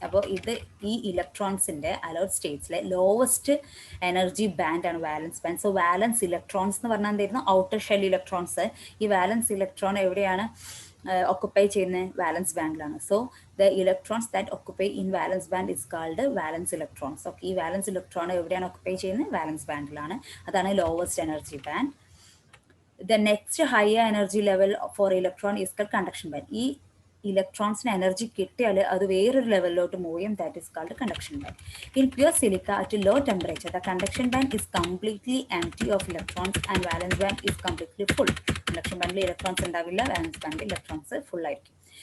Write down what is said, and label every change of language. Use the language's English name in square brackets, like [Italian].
[Malayalam] അപ്പോൾ ഇത് ഈ ഇലക്ട്രോൺസിൻ്റെ allowed സ്റ്റേറ്റ്സിലെ lowest energy ബാൻഡാണ് വാലൻസ് band. So വാലൻസ് electrons എന്ന് പറഞ്ഞാൽ എന്തായിരുന്നു, ഔട്ടർ ഷെൽ ഇലക്ട്രോൺസ്. ഈ വാലൻസ് ഇലക്ട്രോൺ എവിടെയാണ് occupy ചെയ്യുന്നത്, വാലൻസ് ബാൻഡിലാണ്. [English] So the electrons that occupy in valence band is called valence electrons. [Malayalam] Okay, ഈ വാലൻസ് ഇലക്ട്രോൺ എവിടെയാണ് occupy ചെയ്യുന്നത്, വാലൻസ് ബാൻഡിലാണ്. അതാണ് lowest energy band. [English] The next higher energy level for electron is called conduction band. [Malayalam] ഈ ഇലക്ട്രോൺസിന് energy കിട്ടിയാൽ അത് വേറൊരു ലെവലിലോട്ട് മൂവ് ചെയ്യും. [English] That is called conduction band. In pure silica at low temperature the conduction band is completely empty of electrons and valence band is completely full. [Malayalam] Conduction ബാൻഡിൽ electrons ഉണ്ടാവില്ല, വാലൻസ് ബാൻഡിൽ electrons full ആയിരിക്കും.